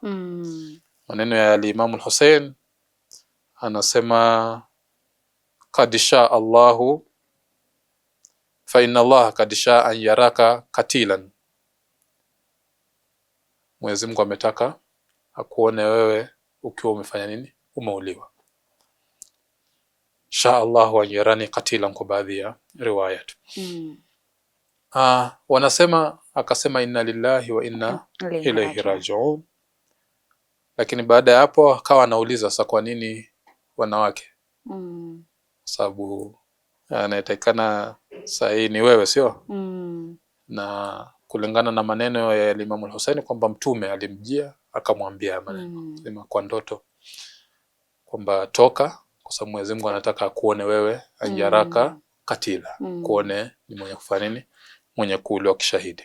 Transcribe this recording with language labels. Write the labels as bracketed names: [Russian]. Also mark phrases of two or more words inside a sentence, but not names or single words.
[Swahili] Maneno ya al-Imam al-Hussein anasema [Arabic] قد شاء الله فإن الله قد شاء أن يراك قتيلا, [Swahili] Mwenyezi Mungu ametaka akuone wewe ukiwa umefanya nini, umeuliwa. [Arabic] شاء الله أن يراني قتيلا [Swahili] kwa baadhi ya riwayat. Wanasema akasema [Arabic] إنا لله وإنا إليه راجعون. [Swahili] Lakini baada ya hapo akawa anauliza sasa kwa nini wanawake? Sababu anayetakana sahihi ni wewe, sio? Na kulingana na maneno ya Imam al-Husaini kwamba mtume alimjia akamwambia maneno sema kwa ndoto kwamba toka, kwa sababu Mwenyezi Mungu anataka akuone wewe [Arabic] أن يراك قتيلا, [Swahili] kuone ni mwenye kufanya nini, mwenye kuuliwa kishahidi.